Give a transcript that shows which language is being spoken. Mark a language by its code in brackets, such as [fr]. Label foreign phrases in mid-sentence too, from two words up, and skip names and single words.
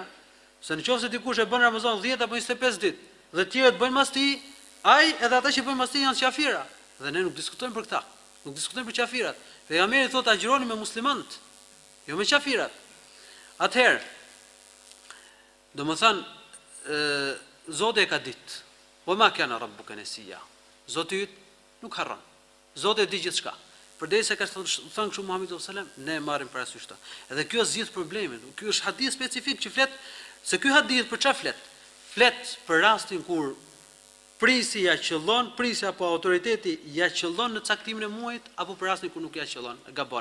[sq] Se nëse dikush e bën Ramazan 10 apo 25 ditë, dhe të tjerët bëjnë mas tij, ai edhe ata që bëjnë mas tij janë qafira. Dhe ne nuk diskutojmë për këtë. Nuk diskutojmë për qafirat. Pejgamberi thotë agjironi me muslimanët, jo me qafirat. Atëherë, Do më thënë, Zoti e ka ditë. [ar] وما كان ربك نسيا. [sq] Zoti yt nuk harron. Zoti e di gjithçka. Përdesë ka thënë kështu Muhamedi [ar] صلى الله عليه وسلم, [sq] ne e marrim parasysh këtë. Edhe kjo zgjidh problemin. Ky është hadith specifik që flet se ky hadith për çfarë flet? Flet për rastin kur prisi ja qëllon, prisi apo autoriteti ja qëllon në caktimin e muajit apo për rastin kur nuk ja qëllon, gabon.